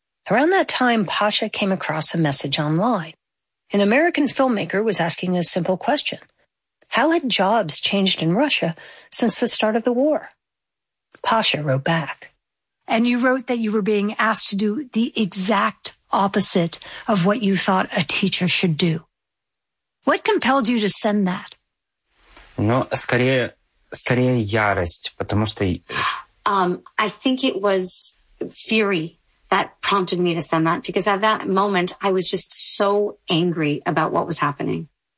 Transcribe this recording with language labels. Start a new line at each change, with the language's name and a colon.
English: Around that time, Pasha came across a message online. An American filmmaker was asking a simple question. How had jobs changed in Russia since the start of the war? Pasha wrote back. And you wrote that you were being asked to do the exact opposite of what you thought a teacher should do. What compelled you to send that?
Russian: Скорее ярость, потому что...
English: I think it was fury that prompted me to send that, because at that moment, I was just so angry about what was happening.